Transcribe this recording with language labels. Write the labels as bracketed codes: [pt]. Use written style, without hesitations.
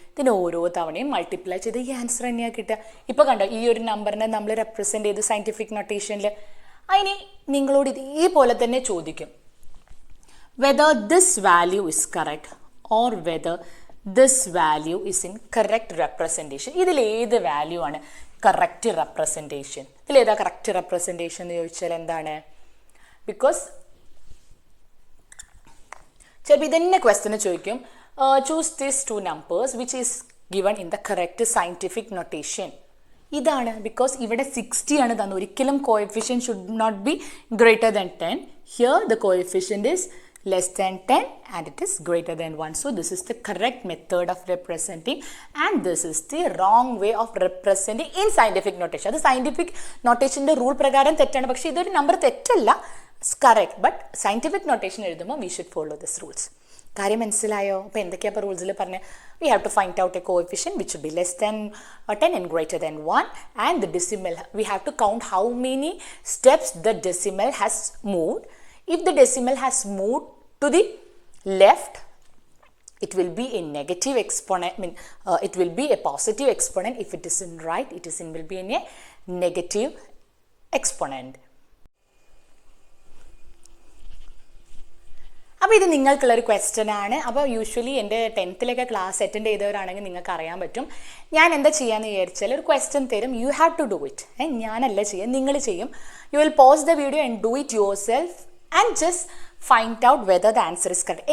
[ml] ഇതിന് ഓരോ തവണയും മൾട്ടിപ്ലൈ ചെയ്ത് ഈ ആൻസർ തന്നെയാണ് കിട്ടുക. ഇപ്പോൾ കണ്ടോ, ഈ ഒരു നമ്പറിനെ നമ്മൾ റെപ്രസെൻറ്റ് ചെയ്ത് സയൻറ്റിഫിക് നൊട്ടേഷനിൽ. അതിന് നിങ്ങളോട് ഇതേപോലെ തന്നെ ചോദിക്കും, [en] whether this value is correct or whether this value is in correct representation. [ml] ഇതിൽ ഏത് വാല്യൂ ആണ് കറക്റ്റ് റെപ്രസെൻറ്റേഷൻ? ഇതിലേതാ കറക്റ്റ് റെപ്രസെൻറ്റേഷൻ എന്ന് ചോദിച്ചാൽ എന്താണ്? [en] because [ml] ചിലപ്പോൾ ഇതന്നെ ക്വസ്റ്റ്യന് ചോദിക്കും, [en] Choose this 2 numbers which is given in the correct scientific notation. [ml] ഇതാണ്. ബിക്കോസ് ഇവിടെ 60 ആണ് തന്നത്. ഒരിക്കലും [en] Coefficient should not be greater than 10. Here the coefficient is less than 10 and it is greater than 1. So this is the correct method of representing and this is the wrong way of representing in scientific notation. [ml] അത് scientific നൊട്ടേഷൻ്റെ rule പ്രകാരം തെറ്റാണ്. പക്ഷേ ഇതൊരു number തെറ്റല്ല, correct. But scientific notation എഴുതുമ്പോൾ [en] We should follow this rules. [ml] കാര്യം മനസ്സിലായോ? അപ്പോൾ എന്തൊക്കെയാണ് ഇപ്പോൾ റൂൾസിൽ പറഞ്ഞത്? [en] We have to find out a coefficient which should be less than 10 and greater than 1 and the decimal. We have to count how many steps the decimal has moved. If the decimal has moved to the left, it will be a negative exponent. It will be a positive exponent. If it is in right, will be in a negative exponent. [ml] അപ്പോൾ ഇത് നിങ്ങൾക്കുള്ളൊരു question ആണ്. അപ്പോൾ usually എൻ്റെ 10th class attend ചെയ്തവരാണെങ്കിൽ നിങ്ങൾക്ക് അറിയാൻ പറ്റും. ഞാൻ എന്താ ചെയ്യാന്ന് വിചാരിച്ചാൽ ഒരു ക്വസ്റ്റ്യൻ തരും, [en] You have to do it. [ml] ഞാനല്ല ചെയ്യുക, നിങ്ങൾ ചെയ്യും. [en] You will pause the video and do it yourself and just find out whether the answer is correct.